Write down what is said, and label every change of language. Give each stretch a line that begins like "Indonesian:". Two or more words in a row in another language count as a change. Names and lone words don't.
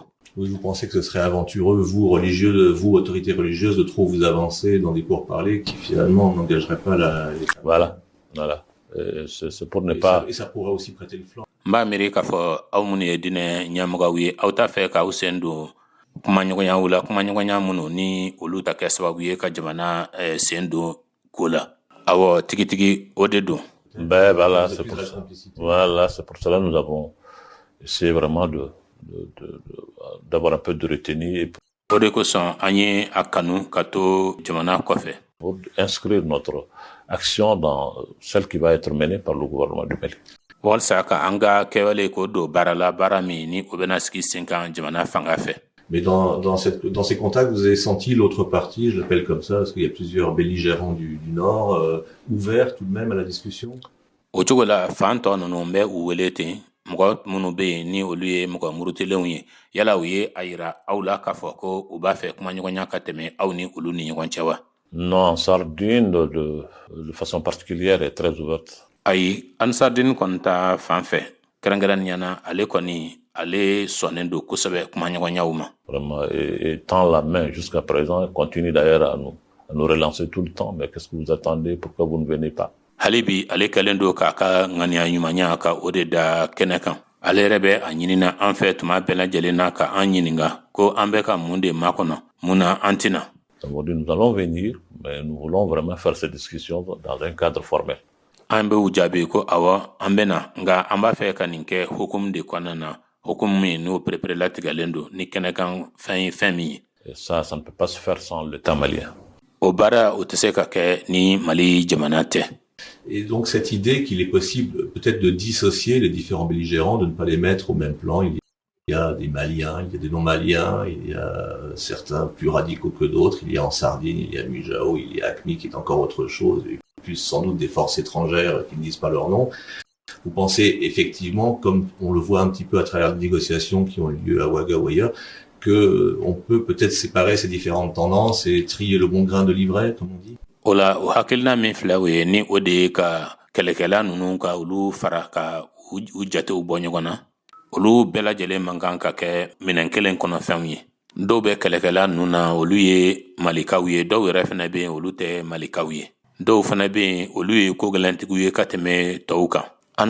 French: Oui, vous pensez que ce serait aventureux, vous, religieux, vous, autorités religieuses, de trop vous avancer dans des pourparlers qui finalement n'engageraient pas les... Voilà. C'est pour ne pas... Et ça pourra aussi prêter le flanc.
Bambara: Mba miri k'a fɔ aw minnu ye diinɛ ɲɛmɔgɔw ye aw t'a fɛ k'aw sen don kumaɲɔgɔnyaw la kumaɲɔgɔnya minnu ni olu ta kɛ sababu ye ka jamana sen don ko la awɔ tigitigi o de don.
French: Voilà, c'est pour ça. Voilà, c'est pour cela que nous avons essayé vraiment d'avoir un peu de retenue.
Bambara: O de kosɔn an ye a kanu ka to jamana kɔfɛ.
French: Pour inscrire notre action dans celle qui va être menée par le gouvernement du Mali.
Bambara: Walsa ka an ka kɛwale ko don baara la baara min ni o bɛna sigi sen kan jamana fanga fɛ.
French: Mais dans ces contacts, vous avez senti l'autre partie, je l'appelle comme ça, parce qu'il y a plusieurs belligérants du Nord, ouverts tout de même à la discussion.
Bambara: O cogo la fan tɔ ninnu bɛ u wele ten mɔgɔ minnu bɛ yen ni olu ye mɔgɔ murutilenw ye yala u ye a yira aw la k'a fɔ ko u b'a fɛ kumaɲɔgɔnya ka tɛmɛ aw ni olu ni ɲɔgɔn cɛ wa.
French: Non, Sardine de façon particulière est très ouverte.
Bambara: Ayi, an Sardine kɔni ta fan fɛ kɛrɛnkɛrɛnniyana ale kɔni ale sɔnnen don kosɛbɛ kumaɲɔgɔnyaw ma.
French: Vraiment, et tend la main jusqu'à présent, et continue d'ailleurs à nous relancer tout le temps. Mais qu'est-ce que vous attendez? Pourquoi vous ne venez pas?
Bambara: Hali bi ale kɛlen don k'a ka ŋaniya ɲumanya ka o de da kɛnɛ kan. Ale yɛrɛ bɛ a ɲinina an fɛ tuma bɛɛ lajɛlen na ka an ɲininga ko an bɛ ka mun de makɔnɔ mun na an tɛna.
French: Nous allons venir, mais nous voulons vraiment faire ces discussions dans un cadre formel.
Bambara: An bɛ u jaabi ko awɔ an bɛ na nka an b'a fɛ ka nin kɛ hukumu de kɔnɔna na hukumu min n'o perepere-latigɛlen don ni kɛnɛkan fɛn ye fɛn min ye.
French: Et ça ne peut pas se faire sans l'État malien.
Bambara: O baara o tɛ se ka kɛ ni Mali jamana tɛ.
French: Et donc cette idée qu'il est possible peut-être de dissocier les différents belligérants, de ne pas les mettre au même plan. Il y a des Maliens, il y a des non-Maliens, il y a certains plus radicaux que d'autres. Il y a en Sardine, il y a Mujao, il y a AQMI qui est encore autre chose. Et puis sans doute des forces étrangères qui ne disent pas leur nom. Vous pensez effectivement, comme on le voit un petit peu à travers les négociations qui ont eu lieu à Ouaga ou ailleurs, qu'on peut peut-être séparer ces différentes tendances et trier le bon grain de livret, comme on dit?
Bambara: Ola o hakilina min filɛ o ye ni o de ye ka kɛlɛkɛla ninnu ka olu fara ka u jatew bɔ ɲɔgɔn na olu bɛɛ lajɛlen man kan ka kɛ minɛn kelen kɔnɔ fɛnw ye dɔw bɛ kɛlɛkɛla ninnu na olu ye malikaw ye dɔw yɛrɛ fana bɛ yen olu tɛ malikaw ye dɔw fana bɛ yen olu ye kogɛlɛntigiw ye ka tɛmɛ tɔw kan an